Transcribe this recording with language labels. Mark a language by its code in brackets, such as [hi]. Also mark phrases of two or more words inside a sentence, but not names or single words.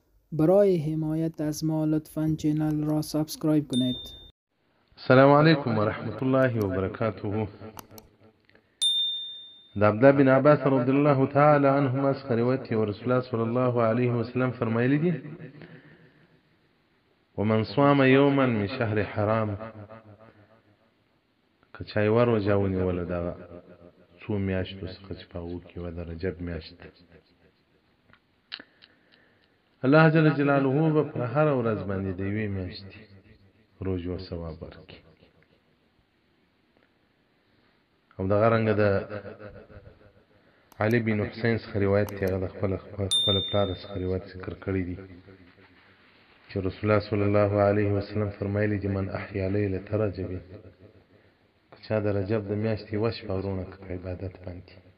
[fa] برای حمایت از ما لطفاً چینل را سابسکرایب کنید. [ar] السلام عليكم ورحمة الله وبركاته. [ps] د عبدالله بن عباس [ar] رضی الله تعالی عنهما [ps] څخه روایت دی، ورسول الله [ar] صلی الله علیه وسلم [ps] فرمایلی دي: [ar] ومن صام يوما من شهر حرام، [ps] که چا یوه روژه ونیوله دغه څو میاشتو څخه چې په هغو کې وه د رجب میاشت، [ar] الله جل جلاله [ps] به پر هره ورځ باندې د یوې میاشتې روژو ثواب ورکړي. او دغه رنګه د علي بن حسین څخه روایت دی، هغه د خپل پلار څخه روایت ذکر کړی دی چې رسول الله [ar] صلی الله علیه وسلم [ps] فرمایلی دي: [ar] من احیا لیلة رجب، [ps] که چا د رجب د میاشتې یوه شپه ورونه که په عبادت باندې،